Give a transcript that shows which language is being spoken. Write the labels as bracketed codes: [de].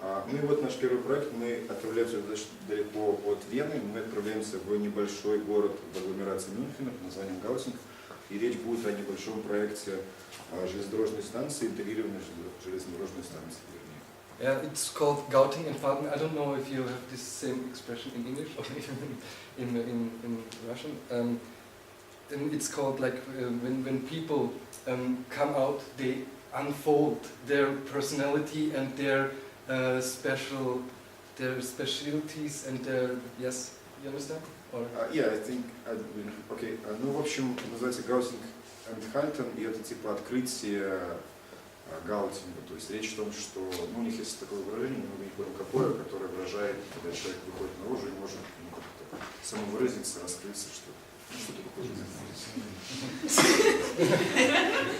[ru] Ну и вот наш первый проект, мы отправляемся достаточно далеко от Вены, мы отправляемся в небольшой город в агломерации Мюнхена под названием Гаутинг, и речь будет о небольшом проекте железнодорожной станции, интегрированной железнодорожной станции. [en] Yeah, it's called Gauting and Falken. I don't know if you have this same expression in English or in Russian. And it's called like when people come out, they unfold their personality and their specialties and their, yes, you understand? Or? Yeah, I think, okay. [ru] Ну, в общем, называется Гаутинг and Halten, и это типа открытие Гаутинга. То есть речь о том, что у них есть такое выражение, немного не понял какое, которое выражает, когда человек выходит наружу и может как-то самовыразиться, раскрыться, что-то похожее на